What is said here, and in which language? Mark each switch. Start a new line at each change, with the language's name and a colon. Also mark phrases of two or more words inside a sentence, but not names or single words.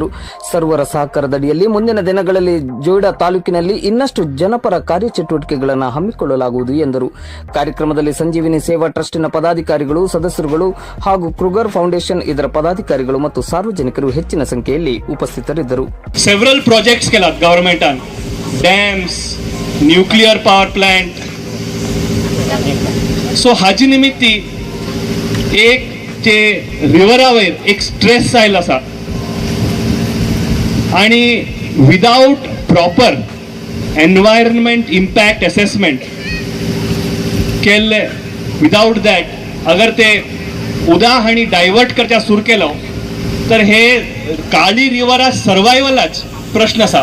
Kannada: ಸರ್ವರ ಸಹಕಾರದಡಿಯಲ್ಲಿ ಮುಂದಿನ ದಿನಗಳಲ್ಲಿ ಜೊಯ್ಡಾ ತಾಲೂಕಿನಲ್ಲಿ ಇನ್ನಷ್ಟು ಜನಪರ ಕಾರ್ಯಚಟುವಟಿಕೆಗಳನ್ನು ಹಮ್ಮಿಕೊಳ್ಳಲಾಗುವುದು ಎಂದರು. ಕಾರ್ಯಕ್ರಮದಲ್ಲಿ ಸಂಜೀವಿನಿ ಸೇವಾ ಟ್ರಸ್ಟಿನ ಪದಾಧಿಕಾರಿಗಳು, ಸದಸ್ಯರುಗಳು ಹಾಗೂ ಕೃಗರ್ ಫೌಂಡೇಶನ್ ಇದರ ಪದಾಧಿಕಾರಿಗಳು ಮತ್ತು ಸಾರ್ವಜನಿಕರು ಹೆಚ್ಚಿನ ಸಂಖ್ಯೆಯಲ್ಲಿ ಉಪಸ್ಥಿತರಿದ್ದರು.
English: several projects
Konkani: केलात गव्हर्नमेंटान,
English: dams, nuclear power plant.
Konkani: सो हाजी निमित्ती एक जे रिव्हरा वयर एक स्ट्रेस आयल आसा आणि
English: without proper environment impact assessment
Konkani: केल्ले,
English: without that
Konkani: अगर ते उदक आणि डायवर्ट करच्या सुरू केलो तर हे काळी रिव्हरा सर्वायवलाच प्रश्न आसा.